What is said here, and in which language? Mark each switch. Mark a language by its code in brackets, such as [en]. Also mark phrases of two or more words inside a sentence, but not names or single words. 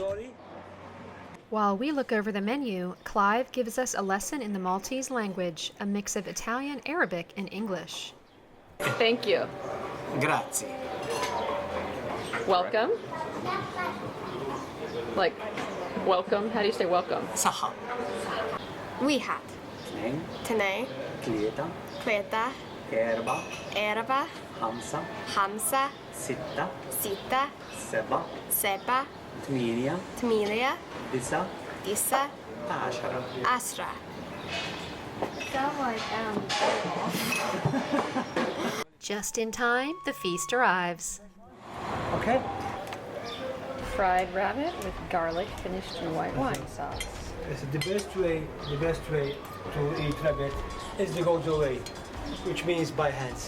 [en] While we look over the menu, Clive gives us a lesson in the Maltese language, a mix of Italian, Arabic, and English. Thank you. Grazie. Welcome. Like, welcome. How do you say welcome? [mt] Saha. Wihat. Tanay. Klieta. Kleta. Erba. Erba. Hamsa. Hamsa. Sitta. Sita. Seba. Seba. Tmilia. Tmilia. Disa. Disa. Ashara. Asra. [en] Just in time, the feast arrives. Okay. Fried rabbit with garlic finished in white wine sauce. The best way to eat rabbit is the Gozo way, which means by hands.